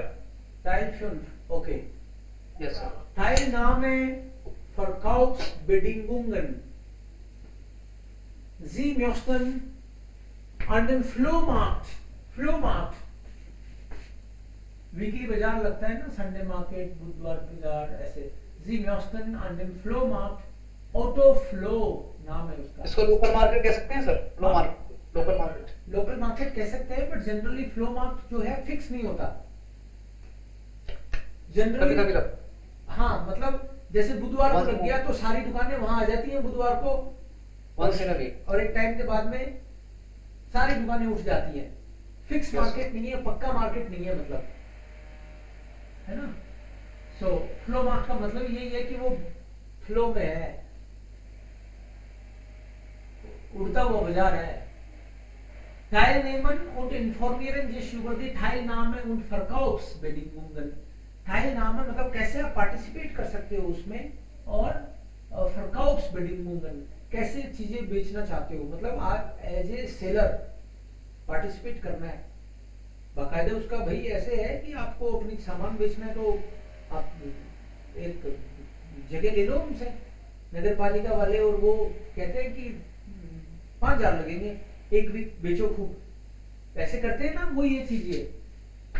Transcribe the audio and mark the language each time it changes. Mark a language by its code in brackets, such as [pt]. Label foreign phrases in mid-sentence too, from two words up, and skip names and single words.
[de] Teil 5, okay. [en] yes sir. [de] Teilnahme, Verkaufsbedingungen. Sie möchten an dem Flohmarkt, [hi] वीकली बाजार लगता है ना, [en] Sunday market, [hi] बुधवार बाजार, ऐसे. [de] Sie möchten an dem Flohmarkt, [hi] ऑटो फ्लो नाम है उसका. इसको [en] local market [hi] कह सकते हैं सर? [en] flow market, local market. local market [hi] कह सकते हैं, बट [en] generally flow market [hi] जो है फिक्स नहीं होता. कभी जनरली कभी लग हाँ, मतलब जैसे बुधवार को लग गया तो सारी दुकानें वहां आ जाती हैं बुधवार को, [en] once in a week. [hi] और एक टाइम के बाद में सारी दुकानें उठ जाती हैं. फिक्स [en] Yes. [hi] मार्केट नहीं है, पक्का मार्केट नहीं है, मतलब है ना. सो [en] flow market [hi] का मतलब यही है कि वो फ्लो में है, उड़ता हुआ बाजार है. [de] Teilnehmen und informieren sich über die Teilnahme und Verkaufsbedingungen. [hi] Teilnahme मतलब कैसे आप पार्टिसिपेट कर सकते हो उसमें, और Verkaufsbedingungen कैसे चीजें बेचना चाहते हो, मतलब आप [en] as a seller participate [hi] करना है. बाकायदा उसका भाई ऐसे है कि आपको अपनी सामान बेचना है तो आप एक जगह ले लो उनसे, नगर पालिका वाले, और वो कहते हैं कि 5,000 लगेंगे, एक वीक बेचो खूब, ऐसे करते हैं ना वो ये चीजें.